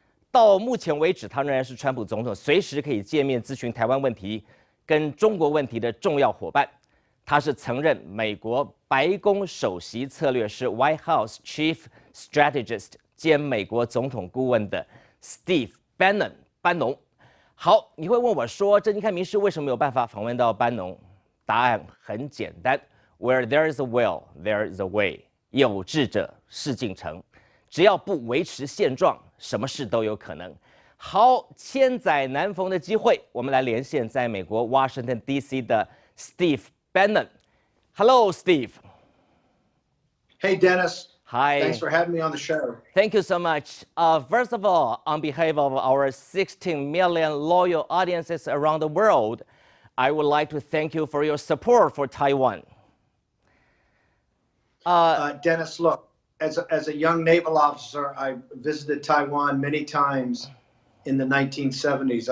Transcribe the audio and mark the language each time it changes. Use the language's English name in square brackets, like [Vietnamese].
[Chinese] 到目前为止，他仍然是川普总统随时可以见面咨询台湾问题跟中国问题的重要伙伴。他是曾任美国白宫首席策略师 （White House Chief Strategist） 兼美国总统顾问的 Steve Bannon 班农。好，你会问我说，政经看民视为什么有办法访问到班农？答案很简单 ， [English] Where there is a will, there is a way。 [Chinese] 有志者事竟成，只要不维持现状，什么事都有可能。好，千载难逢的机会，我们来连线在美国 Washington D.C. 的 Steve Bannon。 [English] Hello, Steve. Hey, Dennis. Hi. Thanks for having me on the show. Thank you so much. First of all, on behalf of our 16 million loyal audiences around the world, I would like to thank you for your support for Taiwan. Dennis, look, as a young naval officer, I visited Taiwan many times in the 1970s.